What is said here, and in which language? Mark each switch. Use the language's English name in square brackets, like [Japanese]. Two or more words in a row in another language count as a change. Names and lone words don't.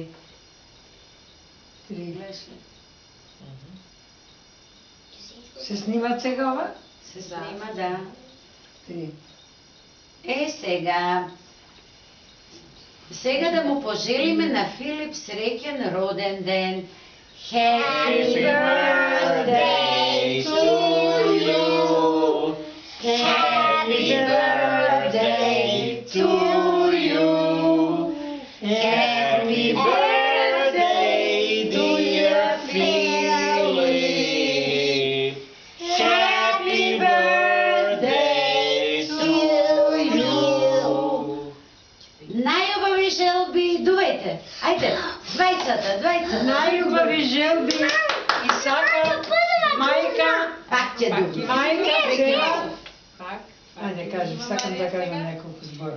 [Macedonian] 3. Гледаш ли? Се снима сега ова? Се снима, да. 3. Сега да му пожелиме на Филип среќен роден ден. [English] Happy birthday to you. Happy birthday to you. Happy birthday dear Philip. Happy birthday to you. [Macedonian] Најубави желби, дувајте. Ајде, двајцата. Најубави желби и сака мајка. Пак ќе дуви. Мајка сега. Ајде кажи, сакам да кажам неколку збора.